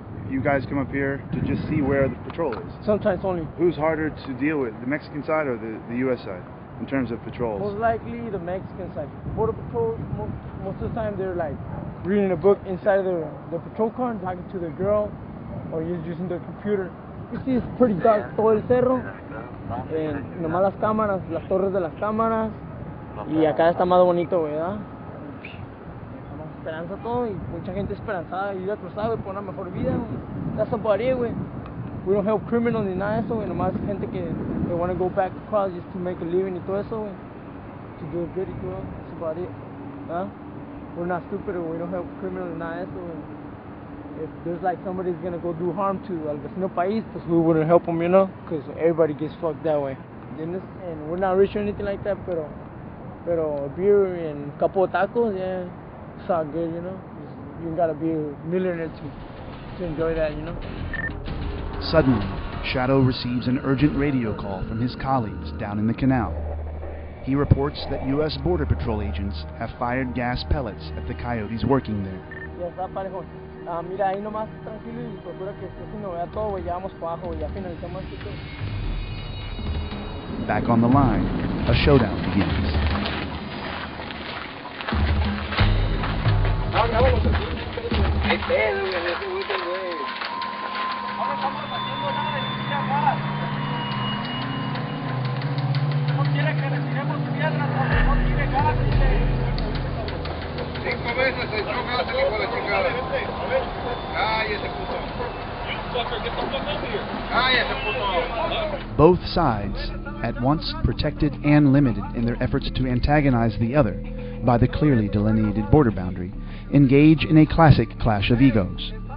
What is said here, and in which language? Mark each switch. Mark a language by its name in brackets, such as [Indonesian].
[English] You guys come up here to just see where the patrol is. Sometimes only. Who's harder to deal with, the Mexican side or the U.S. side, in terms of patrols? Most likely the Mexican side. Border Patrol, most of the time they're like reading a book inside of the patrol car and talking to the girl, or using the computer. You see, it's pretty dark, [Spanish] todo el cerro, nomás las cámaras, las torres de las cámaras, y acá está más bonito, ¿verdad? Estamos esperanza todo, y mucha gente esperanzada de ir a cruzar, güey, por una mejor vida, güey. [English] That's about it, [Spanish] güey. [English] We don't help criminals [Spanish] ni nada de eso, güey, nomás gente que [English] they want to go back across just to make a living [Spanish] y todo eso, güey. [English] To do good [Spanish] y todo, [English] that's about it, [Spanish] ¿verdad? [English] We're not stupid, we don't help criminals [Spanish] ni nada de eso, güey. [English] If there's like somebody's gonna go do harm to [Spanish] al vecino país, pues [English] we wouldn't help them, you know, because everybody gets fucked that way. And we're not rich or anything like that, [Spanish] pero [English] beer and a couple of tacos, yeah, it's all good, you know. You gotta be a millionaire to enjoy that, you know. Suddenly, Shadow receives an urgent radio call from his colleagues down in the canal. He reports that U.S. Border Patrol agents have fired gas pellets at the coyotes working there. [Spanish] Ya está parejón. Mira, ahí nomás tranquilo y procura que si no vea todo, güey, ya vamos para abajo, güey, ya finalizamos esto. Back on the line, a showdown begins. Hay pedo, güey, ese güey. No estamos haciendo nada de pinche gas. No quiere que retiremos piedras, no quiere gas, dice. 5 veces se echó gas el hijo de chingada. Cállese, puto. [English] You fucker, get the fuck over here. [Spanish] Cállese, puto. [English] Both sides, at once protected and limited in their efforts to antagonize the other by the clearly delineated border boundary, engage in a classic clash of egos.